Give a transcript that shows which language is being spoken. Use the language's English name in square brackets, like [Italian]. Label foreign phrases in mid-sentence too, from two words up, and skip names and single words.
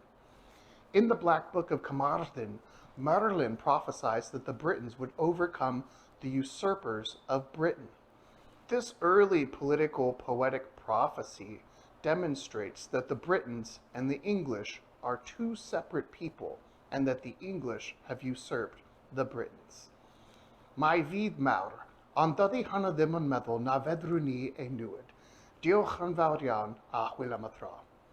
[English] In the Black Book of Carmarthen, Merlin prophesies that the Britons would overcome the usurpers of Britain. This early political poetic prophecy demonstrates that the Britons and the English are two separate people, and that the English have usurped the Britons. [Welsh] Mae fydd mawr, ond dydy hynny ddim yn meddwl na fedrwn ni ei newid. Diolch yn fawr iawn a hwyl am y tro.